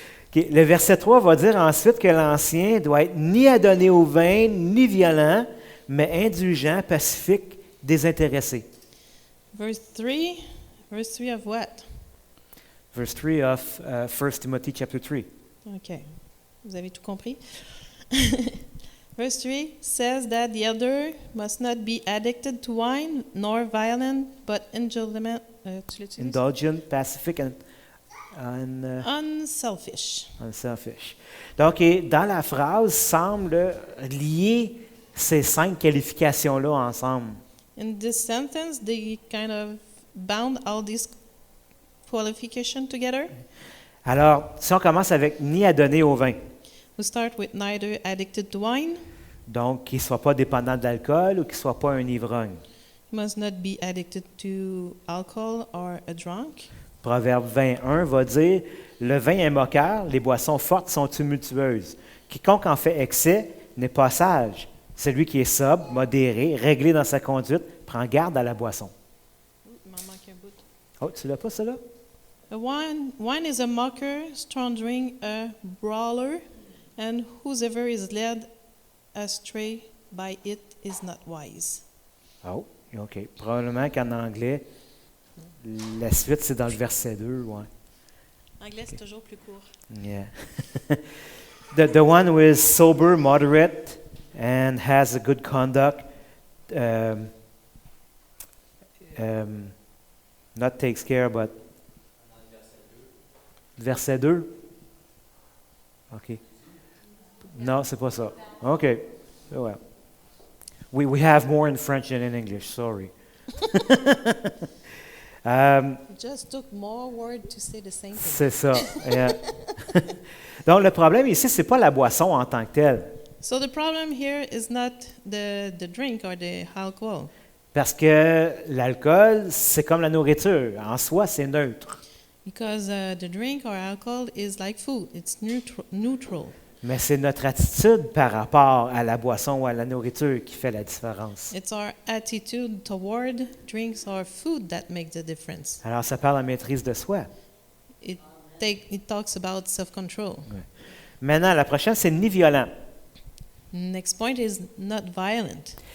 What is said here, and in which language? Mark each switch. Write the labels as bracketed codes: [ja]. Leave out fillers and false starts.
[fr] Okay, le verset 3 va dire ensuite que l'ancien doit être ni adonné au vin, ni violent, mais indulgent, pacifique, désintéressé. [en] Verse 3. Verse 3 of what? Verse 3 of 1 Timothy chapter 3. [fr] Okay. Vous avez tout compris? [en] Verse 3 says that the elder must not be addicted to wine, nor violent, but indulgent, [fr] tu l'utilises? [en] Indulgent, pacific, and Unselfish. unselfish. [fr] Donc, et dans la phrase, semble lier ces 5 qualifications-là ensemble. [en] In this sentence, they kind of bound all these qualifications together. [fr] Alors, si on commence avec ni à donner au vin, [en] We start with neither addicted to wine, [fr] donc qu'il ne soit pas dépendant d'alcool ou qu'il ne soit pas un ivrogne. [en] must not be addicted to alcohol or a drunk. [fr] Proverbe 21 va dire, le vin est moqueur, les boissons fortes sont tumultueuses. Quiconque en fait excès n'est pas sage. Celui qui est sobre, modéré, réglé dans sa conduite, prend garde à la boisson. Il m'en manque un bout. Oh, tu l'as pas, cela? [en] Wine is a mocker, strong drink, a brawler, and whosoever is led astray by it is not wise. Oh, OK. [fr] Probablement qu'en anglais, la suite, c'est dans le verset 2. Ouais. Anglais, c'est toujours plus court. [en] Yeah. the one who is sober, moderate, and has a good conduct, not takes care, but... [fr] Verset 2? OK. Non, c'est pas ça. OK. [en] Oh, well. We have more in French than in English, sorry. It just took more words to say the same thing. [fr] C'est ça. Yeah. Donc, le problème ici, c'est pas la boisson en tant que telle. [en] So the problem here is not the drink or the alcohol, [fr] Parce que l'alcool, c'est comme la nourriture. En soi, c'est neutre. [en] because the drink or alcohol is like food. It's neutral. [fr] Mais c'est notre attitude par rapport à la boisson ou à la nourriture qui fait la différence. [en] It's our attitude toward drinks or food that makes the difference. [fr] Alors, ça parle de maîtrise de soi. [en] It talks about self-control. [fr] Maintenant, la prochaine, c'est ni violent. [en] Next point is not violent.